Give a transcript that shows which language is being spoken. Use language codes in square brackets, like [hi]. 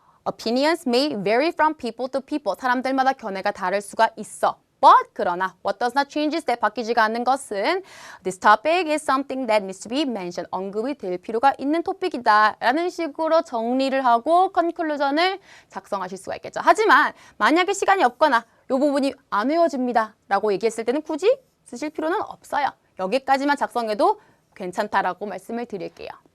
[en] Opinions may vary from people to people. [ko] 사람들마다 견해가 다를 수가 있어. [en] But 그러나 what does not change is that [ko] 바뀌지가 않는 것은 [en] this topic is something that needs to be mentioned. [ko] 언급이 될 필요가 있는 토픽이다. 라는 식으로 정리를 하고 컨클루전을 작성하실 수가 있겠죠. 하지만 만약에 시간이 없거나 이 부분이 안 외워집니다. 라고 얘기했을 때는 굳이 쓰실 필요는 없어요. 여기까지만 작성해도 괜찮다라고 말씀을 드릴게요.